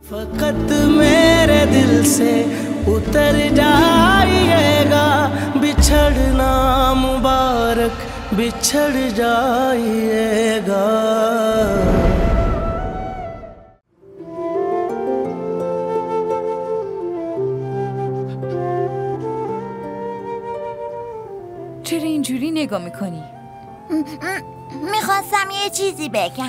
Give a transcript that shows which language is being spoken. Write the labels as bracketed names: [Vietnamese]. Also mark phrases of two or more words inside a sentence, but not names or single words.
[Hindi] फकत मेरे दिल से उतर जाइएगा बिछड़ना मुबारक बिछड़ जाइएगा. [Persian] چرا اینجوری نگاه میکنی؟ میخواستم یه چیزی بگم.